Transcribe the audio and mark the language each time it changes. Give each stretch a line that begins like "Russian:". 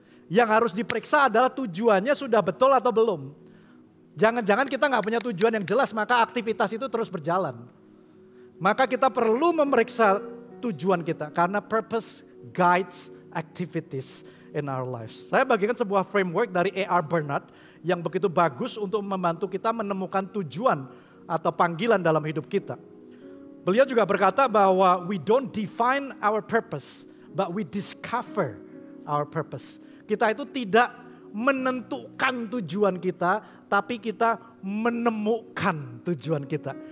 Indonesian: Yang harus diperiksa adalah tujuannya sudah betul atau belum. Jangan-jangan kita nggak punya tujuan yang jelas, maka aktivitas itu terus berjalan. Maka kita perlu memeriksa tujuan kita. Karena
English: purpose guides activities in our lives.
Indonesian: Saya bagikan sebuah framework dari A.R. Bernard yang begitu bagus untuk membantu kita menemukan tujuan atau panggilan dalam hidup kita. Beliau juga berkata bahwa
English: we don't define our purpose, but we discover our purpose.
Indonesian: Kita itu tidak menentukan tujuan kita, tapi kita menemukan tujuan kita.